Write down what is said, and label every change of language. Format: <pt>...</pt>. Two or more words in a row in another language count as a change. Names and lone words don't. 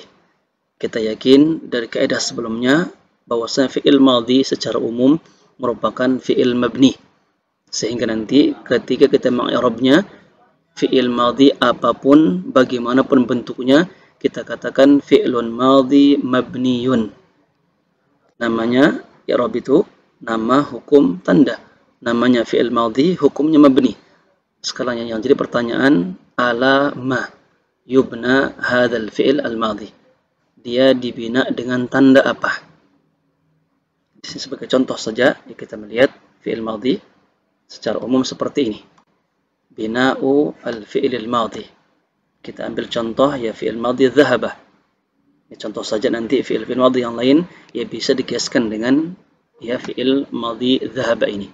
<id>Kita yakin dari kaidah sebelumnya bahwasanya</id> <ar>فعل ماض</ar> <id>secara umum merupakan</id> <ar>فعل مبني,</ar> <id>sehingga nanti ketika kita mengi'rabnya</id> <ar>فعل ماض</ar> <id>apapun bagaimanapun bentuknya, kita katakan</id> <ar>فعل ماض مبني.</ar> <id>Namanya i'rab itu nama hukum tanda. Namanya</id> <ar>فعل ماض,</ar> <id>hukumnya mabni. Sekarang yang jadi pertanyaan,</id> <ar>على ما يبنى هذا الفعل الماضي.</ar> <id>Dia dibina dengan tanda apa? Di sini sebagai contoh saja kita melihat</id> <ar>فعل ماض</ar> <id>secara umum seperti ini.</id> <ar>بناء الفعل الماضي.</ar> <id>Kita ambil contoh</id> <ar>فعل ماض ذهب.</ar> <id>Contoh saja, nanti</id> <ar>فعل ماض</ar> <id>yang lain bisa dikiaskan dengan</id> <ar>فعل ماض ذهب</ar> <id>ini.</id>